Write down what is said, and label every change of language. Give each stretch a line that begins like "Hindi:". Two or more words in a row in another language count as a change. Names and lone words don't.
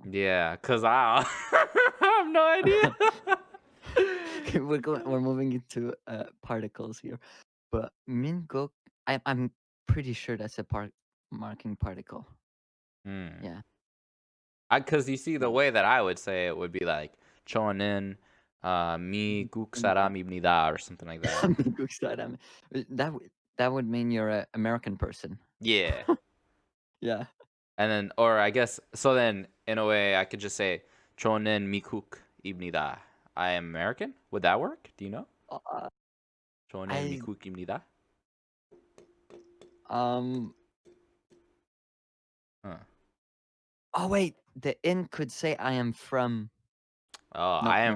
English: Yeah, cause I have no idea. Okay, we're moving into particles here. But Minguk, I'm pretty sure that's a marking particle. Yeah. Cause you see the way that I would say it would be like
Korean: 저는 미국사람입니다
English: or something like that.
Korean: 미국 사람.
English: That would mean you're an American person. Yeah. Yeah. And then, or I guess, so then in a way I could just say
Korean: 저는 미국입니다.
English: I am American. Would that work? Do you know? 저는 I
Korean: 미국입니다. Huh.
English: Oh wait, the in could say I am from. Oh, Nope, I am